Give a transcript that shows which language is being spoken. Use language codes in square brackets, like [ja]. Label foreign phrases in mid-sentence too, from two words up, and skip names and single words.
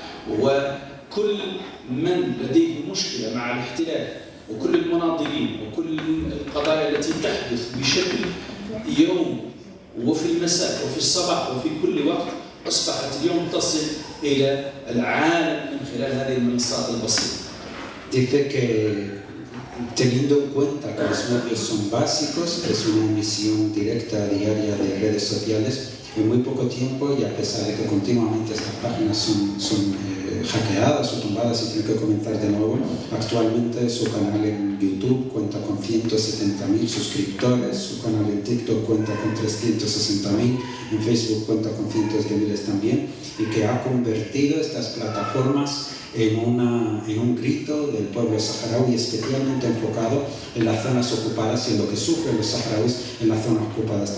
[ar] وكل من لديه مشكلة مع الاحتلال وكل المناضلين وكل القضايا التي تحدث بشكل يوم وفي المساء وفي الصباح وفي كل وقت أصبحت اليوم تصل إلى العالم من خلال هذه المنصات البسيطة. [es] Dice que teniendo en cuenta que los medios son básicos, es una emisión directa diaria de redes sociales, en muy poco tiempo, y a pesar de que continuamente estas páginas son hackeadas o tumbadas y tienen que comenzar de nuevo, actualmente su canal en YouTube cuenta con 170.000 suscriptores, su canal en TikTok cuenta con 360.000, en Facebook cuenta con cientos de miles también, y que ha convertido estas plataformas en un grito del pueblo saharaui, especialmente enfocado en las zonas ocupadas y en lo que sufren los saharauis en las zonas ocupadas.